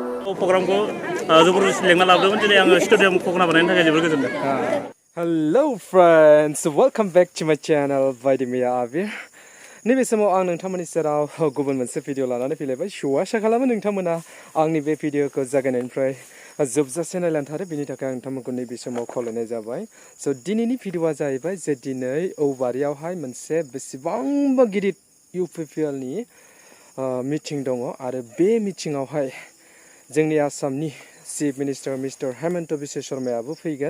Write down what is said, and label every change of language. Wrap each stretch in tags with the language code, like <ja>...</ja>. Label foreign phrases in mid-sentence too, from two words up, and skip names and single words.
<brx>प्रग्रामखौ जबरदस्ति लेंना लाबोदोंमोन दिनै आङो स्टेडियाम खगना बानायनो थाखाय जोबोर गोजोनदों।</brx> <en>Hello friends, welcome back to my channel Vaidimiya Abir.</en> <brx>नैबे समाव आं नोंथांमोननि सेराव गुबुन मोनसे भिडिअ लानानै फैलायबाय। आसा खालामो नोंथांमोना आंनि बे भिडिअखौ जागायनायनिफ्राय जोबजासे नायलांनो थारो, बेनि थाखाय आं नोंथांमोनखौ नैबे समाव खावलायनाय जाबाय। स' दिनैनि भिडिअआ जाहैबाय जे दिनै औबारियावहाय मोनसे बेसेबांबा गिदिर UPPLनि मिटिं दङ आरो बे मिटिङावहाय जोंनि आसामनि</brx> <en>chief minister mister</en> <brx>हेमन्त बिश्व शर्मायाबो फैगोन।</brx>